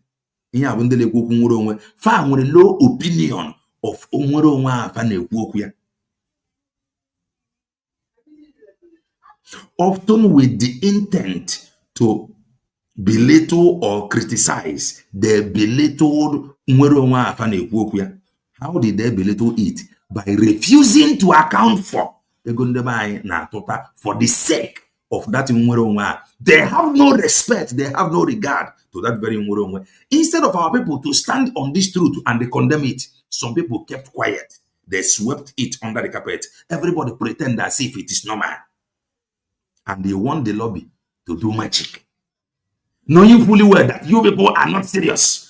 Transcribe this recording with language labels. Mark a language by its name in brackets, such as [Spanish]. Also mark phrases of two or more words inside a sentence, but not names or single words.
[English] Far low opinion of often with the intent to belittle or criticize the belittled [Igbo] nwere onwe afa na-ekwu okwu ya. [English] How did they belittle it? By refusing to account for [Igbo] ego ndị be anyị na-atụta [English] for the sake of that [Igbo] nwere onwe a. [English] They have no respect, they have no regard to that very [Igbo] nwere onwe. [English] Instead of our people to stand on this truth and they condemn it, some people kept quiet. They swept it under the carpet. Everybody pretend as if it is normal. And they want the lobby to do magic, knowing fully well that you people are not serious.